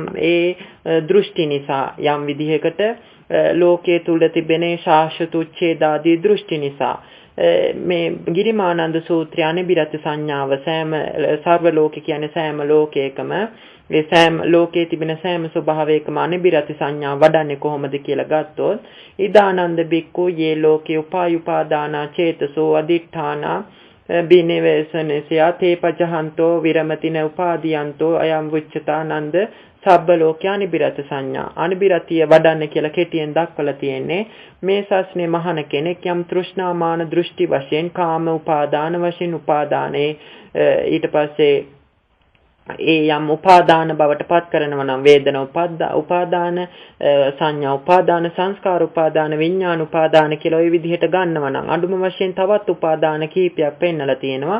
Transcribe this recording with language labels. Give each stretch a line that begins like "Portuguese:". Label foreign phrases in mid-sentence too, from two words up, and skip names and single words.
Sinhala: ඒ දෘෂ්ටි නිසා යම් විදිහකට ලෝකයේ තුල තිබෙන ශාශ්වත උච්ඡේදාදී දෘෂ්ටි නිසා මේ ගිරිමානන්ද සූත්‍රය අනබිරත සංඥාව සර්ව ලෝක කියන්නේ සෑම ලෝකයකම මේ සෑම ලෝකයේ තිබෙන සෑම ස්වභාවයකම අනබිරත සංඥා වඩන්නේ කොහොමද කියලා ගත්තොත්
Pali: ඉදානන්ද බික්කු යේ ලෝකේ උපාදානා චේතසෝ අදිඨානා බිනවේසනසියා තේපජහන්තෝ විරමතින උපාදීයන්තෝ අයම් වුච්චතානන්ද සබ්බ ලෝකේ අනබිරත සංඥා.
Sinhala: අනබිරතිය වඩන්න කියලා කෙටියෙන් දක්වලා තියෙන්නේ මේ ශාස්ත්‍රයේ මහාන කෙනෙක් යම් තෘෂ්ණාමාන දෘෂ්ටි වශයෙන් කාම උපාදාන වශයෙන් උපාදානේ ඊට පස්සේ ඒ යම් උපාදාන බවට පත් කරනවා නම් වේදනා උපාදාන සංඥා උපාදාන සංස්කාර උපාදාන විඥාන උපාදාන කියලා ওই විදිහට ගන්නවා නම් අඳුම වශයෙන් තවත් උපාදාන කීපයක් පෙන්නලා තියෙනවා.